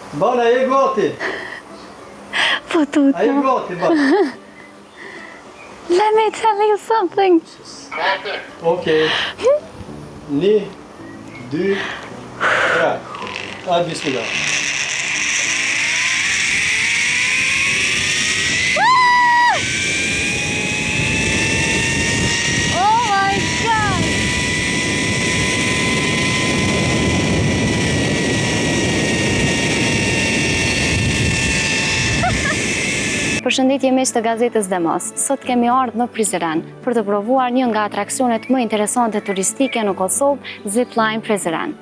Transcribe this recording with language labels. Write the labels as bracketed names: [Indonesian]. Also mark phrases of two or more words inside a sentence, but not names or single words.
[Albanian] Bana, e gati. Po tutto. A e gati, bana. [English] Let me tell you something. [Albanian] Okej. 1, 2, 3. [Turkish] Hadi bismillah. [English] Oh my god. [Albanian] Përshëndetje miq të gazetës Demos. Sot kemi ardhur në Prizren për të provuar një nga atraksionet më interesante turistike në Kosovë, Zipline Prizren.